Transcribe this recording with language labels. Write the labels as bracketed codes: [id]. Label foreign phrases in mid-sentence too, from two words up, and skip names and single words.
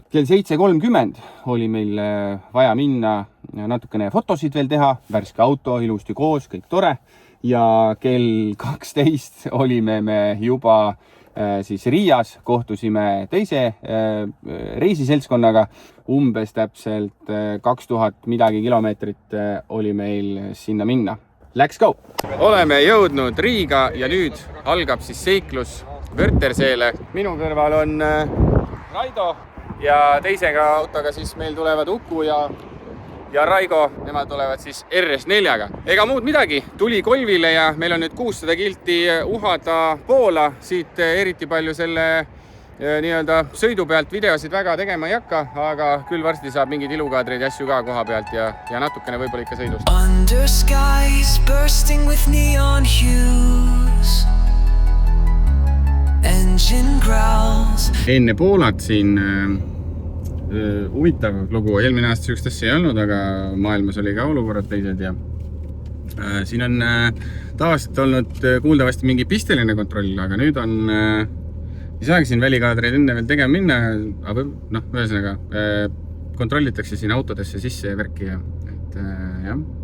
[et] Kell 7:30 oli meil vaja minna natukene fotosid veel teha, värske auto, ilusti koos, kõik tore. Ja kell 12 olime me juba siis Riias, kohtusime teise reisiseltskonnaga. Umbes täpselt 2000 midagi kilomeetrit oli meil sinna minna. [en] Let's go! [et] Oleme jõudnud Riiga ja nüüd algab siis seiklus Vörterseele. Minu kõrval on Raido ja teisega autoga siis meil tulevad Uku ja Raigo, nemad tulevad siis RS4-ga. Ega muud midagi, tuli Kolvile ja meil on nüüd 600 kilti uhada Poola. Siit eriti palju selle nii-öelda sõidu pealt videosid väga tegema ei hakka, aga küll varsti saab mingid ilukaadreid ja asju ka koha pealt ja natukene võib-olla ikka sõidust. [en] Under skies bursting with neon hues. Engine growls. [et] Enne Poolat siin huvitav lugu. Eelmine aasta sihukest asja ei olnud, aga maailmas oli ka olukorrad teised ja siin on tavaliselt olnud kuuldavasti mingi pisteline kontroll, aga nüüd on ei saagi siin välikaadreid enne veel tegema minna, aga ühesõnaga kontrollitakse siin autodesse sisse ja värki ja jah.